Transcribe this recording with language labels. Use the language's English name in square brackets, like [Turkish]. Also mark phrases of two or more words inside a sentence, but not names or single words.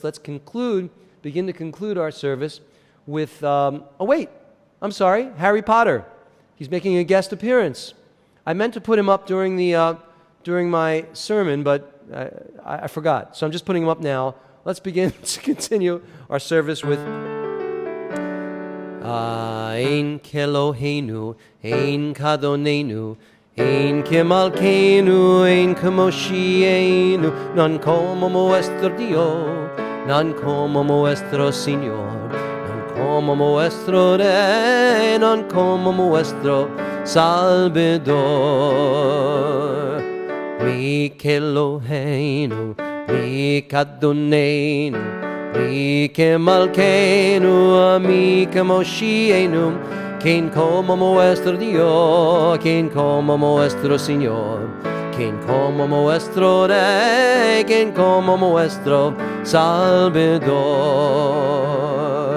[English] Let's begin to conclude our service with, I'm sorry, Harry Potter. He's making a guest appearance. I meant to put him up during my sermon, but I forgot. So I'm just putting him up now. Let's begin to continue our service with [Hebrew] אין כאלהינו אין כאדונינו אין כמלכנו אין כמושיענו, [Spanish] non como nuestro Dios, non como nuestro Señor, non como nuestro Rey, non como nuestro Salvador. [Hebrew] מי כאלהינו מי כאדונינו מי כמלכנו מי כמושיענו, [Spanish] quien como nuestro Dios, quien como nuestro Señor, quien como nuestro Rey, quien como nuestro Salvador.